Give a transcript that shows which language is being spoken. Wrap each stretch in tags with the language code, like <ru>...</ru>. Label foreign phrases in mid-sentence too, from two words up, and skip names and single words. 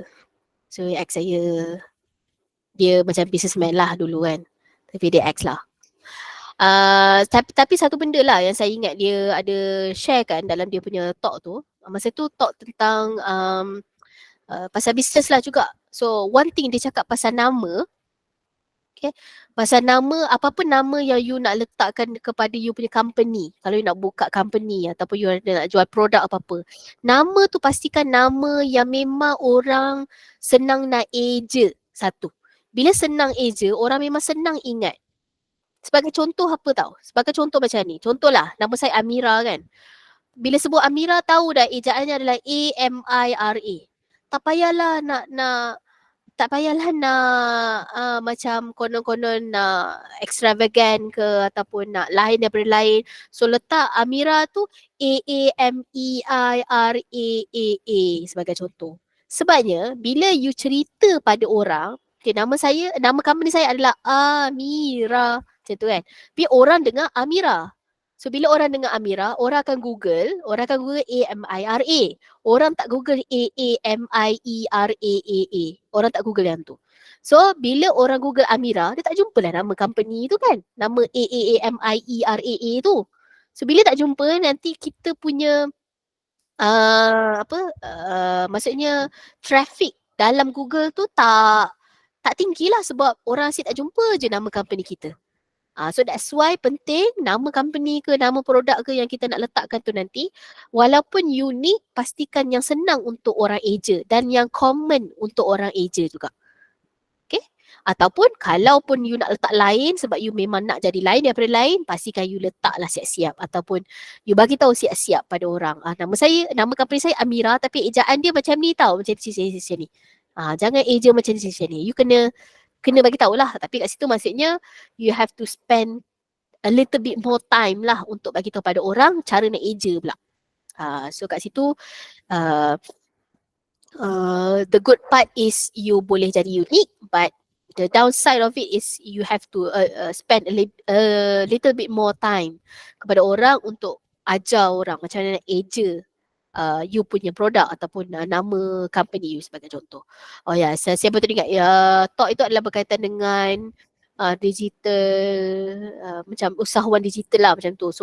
<ms>So ex saya, dia macam businessman lah dulu kan. Tapi dia ex lah. Tapi satu benda lah yang saya ingat dia ada share kan dalam dia punya talk tu. Masa tu talk tentang pasal business lah juga.</ms> <en>So one thing</en> <ms>dia cakap pasal nama. Okay. Pasal nama, apa-apa nama yang you nak letakkan kepada you punya company. Kalau you nak buka company ataupun you nak jual produk apa-apa. Nama tu pastikan nama yang memang orang senang nak eja satu. Bila senang eja, orang memang senang ingat. Sebagai contoh apa tau? Sebagai contoh macam ni. Contohlah, nama saya Amira kan. Bila sebut Amira tahu dah ejaannya adalah A-M-I-R-A. Tak payahlah nak macam konon-konon nak extravagant ke ataupun nak lain daripada lain. So letak Amira tu A-A-M-E-I-R-A-A-A sebagai contoh. Sebabnya bila you cerita pada orang, okay, nama company saya adalah Amira. Macam tu kan. Tapi orang dengar Amira. So bila orang dengar Amira, orang akan Google A-M-I-R-A. Orang tak Google A-A-M-I-E-R-A-A-A. Orang tak Google yang tu. So bila orang Google Amira, dia tak jumpa lah nama company tu kan. Nama A-A-A-M-I-E-R-A-A tu. So bila tak jumpa, nanti kita punya maksudnya traffic dalam Google tu tak tinggi lah sebab orang asyik tak jumpa je nama company kita.</ms> <en>So that's why</en> <ms>penting nama company ke nama produk ke yang kita nak letakkan tu nanti walaupun unik pastikan yang senang untuk orang eja dan yang common untuk orang eja juga. Okay? Ataupun kalaupun you nak letak lain sebab you memang nak jadi lain daripada lain, pastikan you letaklah siap-siap ataupun you bagi tahu siap-siap pada orang. Nama company saya Amira tapi ejaan dia macam ni tau, macam ni. Jangan eja macam ni. You kena bagi tahulah. Tapi kat situ maksudnya</ms> <en>you have to spend a little bit more time</en> <ms>lah untuk bagi tahu pada orang cara nak eja pula. So kat situ</ms> <en>the good part is</en> <ms>you boleh jadi unik,</ms> <en>but the downside of it is you have to spend a little bit more time</en> <ms>kepada orang untuk ajar orang macam mana nak eja you punya produk ataupun nama company you sebagai contoh. Oh ya, saya pun teringat talk itu adalah berkaitan dengan digital, macam usahawan digital lah macam tu.</ms>